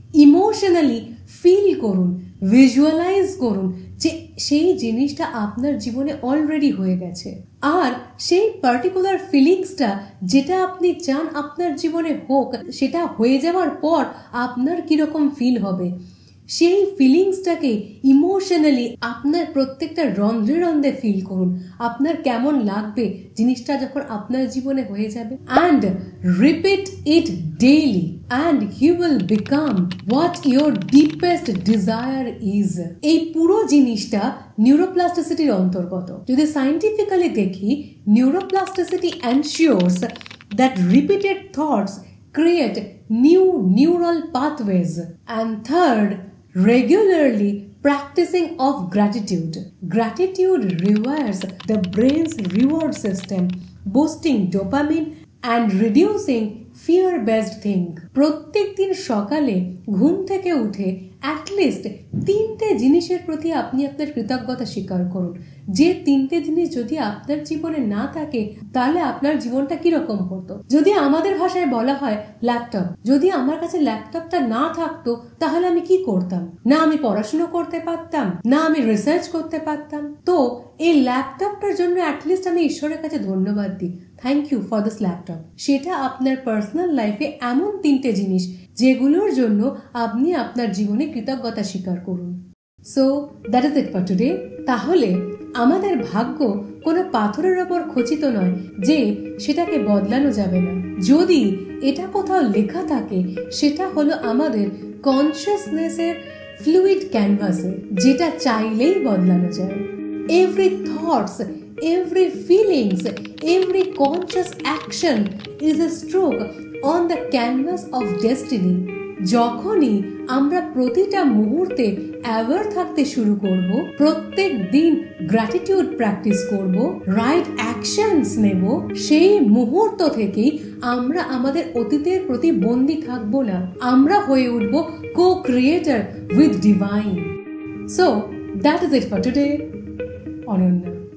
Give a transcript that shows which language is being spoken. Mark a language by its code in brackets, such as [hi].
[bn] Emotionally feel করুন, visualise করুন যে সেই জিনিসটা আপনার জীবনে অলরেডি হয়ে গেছে, আর সেই পার্টিকুলার ফিলিংসটা যেটা আপনি চান আপনার জীবনে হোক, সেটা হয়ে যাওয়ার পর আপনার কিরকম ফিল হবে, সেই ফিলিংসটাকে ইমোশনালি আপনার প্রত্যেকটা রন্ধ্রে রন্ধ্রে ফিল করুন। আপনার কেমন লাগবে জিনিসটা যখন আপনার জীবনে হয়ে যাবে, [en] And repeat it daily and you will become what your deepest desire is. [bn] এই পুরো জিনিসটা নিউরোপ্লাস্টিসিটির অন্তর্গত। যদি সায়েন্টিফিক্যালি দেখি, [en] Neuroplasticity ensures that repeated thoughts create new neural pathways. And third, regularly practicing of gratitude. Gratitude rewires the brain's reward system, boosting dopamine and reducing fear-based think. [bn] প্রত্যেক দিন সকালে ঘুম থেকে উঠে অ্যাটলিস্ট 3টে জিনিসের প্রতি আপনি আপনার কৃতজ্ঞতা স্বীকার করুন। যে 3টে জিনিস যদি আপনার জীবনে না থাকে, তাহলে আপনার জীবনটা কিরকম হতো? যদি আমাদের ভাষায় বলা হয় ল্যাপটপ, যদি আমার কাছে ল্যাপটপটা না থাকতো তাহলে আমি কি করতাম? না আমি পড়াশোনা করতে পারতাম, না আমি রিসার্চ করতে পারতাম। তো এই ল্যাপটপটার জন্য অ্যাটলিস্ট আমি ঈশ্বরের কাছে ধন্যবাদ দিই, [en] Thank you for this laptop. [bn] সেটা আপনার পার্সোনাল লাইফে এমন 3টে জিনিস যেগুলোর জন্য আপনি আপনার জীবনে কৃতজ্ঞতা স্বীকার করুন। [en] So that is it for today. [bn] তাহলে আমাদের ভাগ্য কোনো পাথরের ওপর খচিত নয় যে সেটাকে বদলানো যাবে না। যদি এটা কোথাও লেখা থাকে, সেটা হলো আমাদের কনসিয়াসনেসের ফ্লুইড ক্যানভাসে, যেটা চাইলেই বদলানো যায়। [en] Every thoughts, every feelings, every conscious action is a stroke on the canvas of destiny. [bn] যখনই আমরা প্রতিটা মুহূর্তে অ্যাওয়ার থাকতে শুরু করব, প্রত্যেক দিন গ্র্যাটিটিউড প্র্যাকটিস করব, রাইট অ্যাকশনস নেব, সেই মুহূর্ত থেকেই আমরা আমাদের অতীতের প্রতি বন্দী থাকব না। আমরা হয়ে উঠব [en] co-creator with divine. So that is it for today. Ananya.